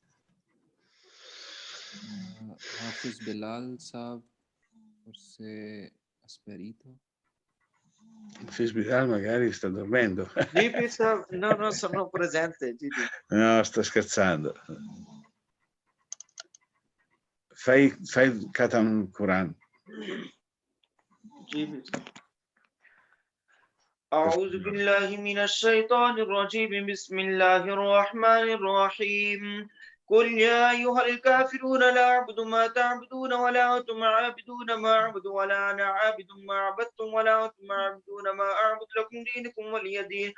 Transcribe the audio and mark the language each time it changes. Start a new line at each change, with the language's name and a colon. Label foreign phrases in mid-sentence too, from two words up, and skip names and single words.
Italian: Hafez Belal Sahab forse ha sparito. Hafez Belal magari sta dormendo. No, sono presente. No, sto scherzando. Fai
Arabic: ختم قرآن. أعوذ بالله من الشيطان الرجيم بسم الله الرحمن الرحيم قل يا أيها الكافرون لا أعبد ما تعبدون ولا أنتم عابدون ما أعبد ولا أنا عابد ما عبدتم ولا أنتم عابدون ما أعبد لكم دينكم ولي دين